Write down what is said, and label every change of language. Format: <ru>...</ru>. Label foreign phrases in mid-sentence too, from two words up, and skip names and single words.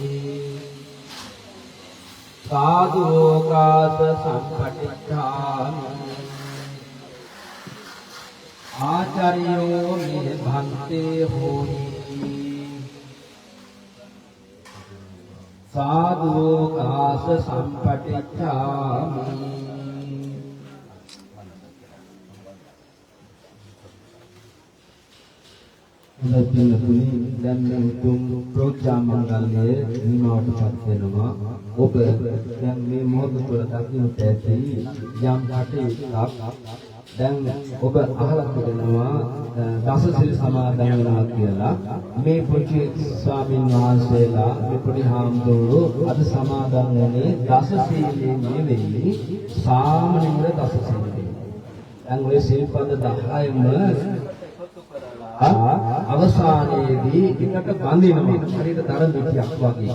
<pi>साधु लोकास संपटिच्छामि आचार्यो मे भान्ते होहि साधु लोकास संपटिच्छामि</pi> <si>ලැබෙනුනි දැන් මේ උතුම් ප්‍රෝග්‍රෑම් මංගල්‍යයේ නිමවටපත් වෙනවා ඔබ දැන් මේ මොහොත තුළ දකින්නට ඇති යම් කටයුත්තක් දැන් ඔබ අහලා තිබෙනවා දසසිල් සමාදන් වෙනවා කියලා මේ පුංචි ස්වාමීන් වහන්සේලා මේ පොඩි හාමුදුරුවෝ අද සමාදන් වුණේ දසසීලයේ නෙවෙයි සාමණේර දසසීලයේ දැන් ඔය සිල්පද 10ම අවසානයේදී එකට බඳිනවා හරියට දර මිටියක් වගේ.</si>